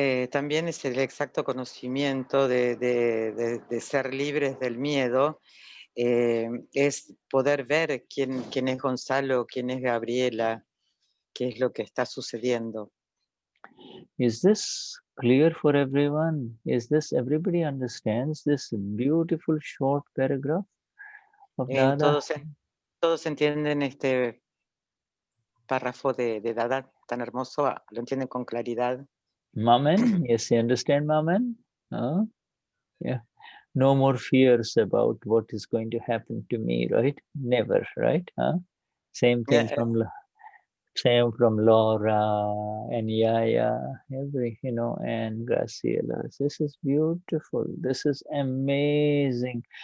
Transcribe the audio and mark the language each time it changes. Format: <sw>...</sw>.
<es>También es el exacto conocimiento de ser libres del miedo, es poder ver quién es Gonzalo, quién es Gabriela, qué es lo que está sucediendo.</es> <en>Is this clear for everyone? Everybody understands this beautiful short paragraph of Dada?</en> <es>Todos entienden este párrafo de Dada tan hermoso, lo entienden con claridad.</es> <en>Mamen, yes, you understand, Mamen? Yeah. No more fears about what is going to happen to me, right? Never, right? Same thing from Laura and Yaya, and Graciela. This is beautiful. This is amazing.</en>